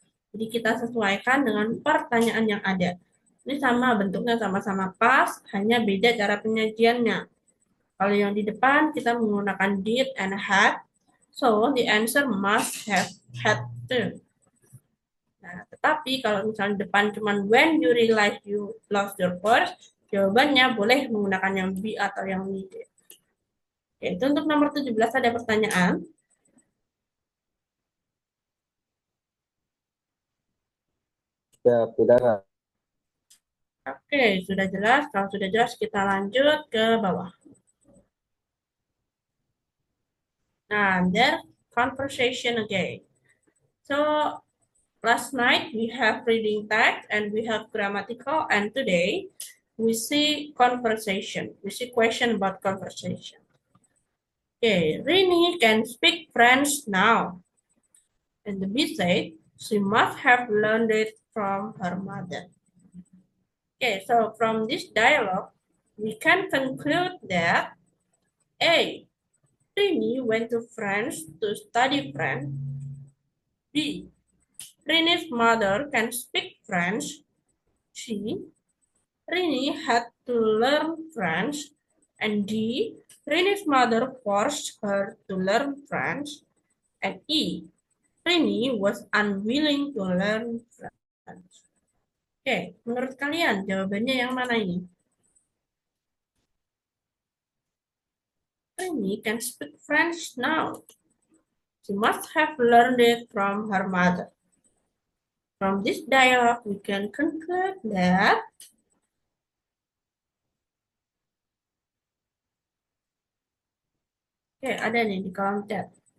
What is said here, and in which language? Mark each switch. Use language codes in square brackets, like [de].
[id] Jadi kita sesuaikan dengan pertanyaan yang ada. Ini sama bentuknya sama-sama pas, hanya beda cara penyajiannya. Kalau yang di depan kita menggunakan [en] did and had, so the answer must have had to. [id] Nah, tetapi kalau misalnya depan cuma [en] when you realize you lost your purse, [id] jawabannya boleh menggunakan yang be atau yang needed. Oke, itu untuk nomor 17 ada pertanyaan. Ya, sudah Kak. Oke, sudah jelas. Kalau sudah jelas, kita lanjut ke bawah. [en] Nah, their conversation again. So, last night we have reading text and we have grammatical, and today we see conversation. We see question about conversation. Okay, Rini can speak French now. And the B said she must have learned it from her mother. Okay, so from this dialogue, we can conclude that A. Rini went to France to study French. B. Rini's mother can speak French. C. Rini had to learn French. And D. Rini's mother forced her to learn French. And E. Rini was unwilling to learn French. [id] Oke, menurut kalian jawabannya yang mana ini? [en] Rini can speak French now. She must have learned it from her mother. From this dialogue, we can conclude that [id] ada nih di kolom chat.